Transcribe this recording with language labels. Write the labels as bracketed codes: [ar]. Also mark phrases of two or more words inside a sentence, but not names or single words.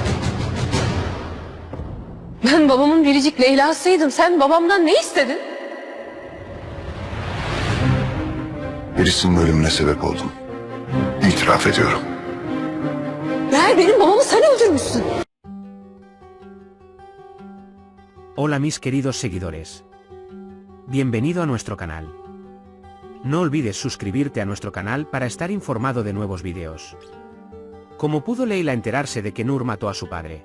[tr] Ben babamın biricik Leyla'sıydım. Sen babamdan ne istedin? Birisinin ölümüne sebep oldum. İtiraf ediyorum. Meğer benim babamı sen öldürmüşsün. [es] Hola mis queridos seguidores. Bienvenido a nuestro canal. No olvides suscribirte a nuestro canal para estar informado de nuevos videos. ¿Cómo pudo Leyla enterarse de que Nur mató a su padre?